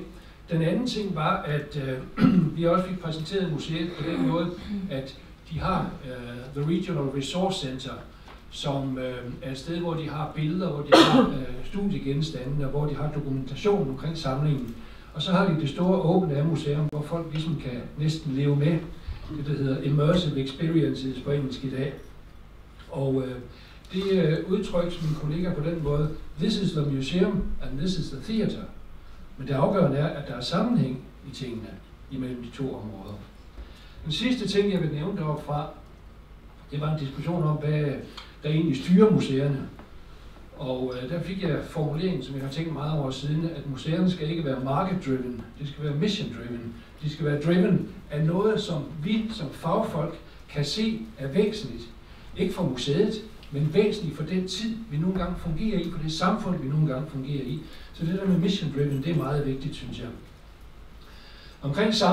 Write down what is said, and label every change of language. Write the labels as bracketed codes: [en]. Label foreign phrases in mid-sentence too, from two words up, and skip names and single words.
[da] Den anden ting var, at vi også fik præsenteret museet på den måde, at de har The Regional Resource Center, som er et sted, hvor de har billeder, hvor de har studiegenstande, og hvor de har dokumentation omkring samlingen. Og så har de det store Open Air Museum, hvor folk ligesom kan næsten leve med det, der hedder [en] Immersive Experiences [da] på engelsk i dag. Og det udtrykkes min kollega på den måde, [en] this is the museum and this is the theater. [da] Men det afgørende er, at der er sammenhæng i tingene imellem de to områder. Den sidste ting, jeg vil nævne deroppe fra, det var en diskussion om, hvad der egentlig styrer museerne. Og der fik jeg formuleringen, som jeg har tænkt meget over siden, at museerne skal ikke være [en] market-driven, [da] det skal være [en] mission-driven. [da] De skal være driven af noget, som vi som fagfolk kan se er væsentligt. Ikke for museet, men væsentligt for den tid, vi nogle gange fungerer i, for det samfund, vi nogle gange fungerer i. Så det der med [en] mission-driven, [da] det er meget vigtigt, synes jeg.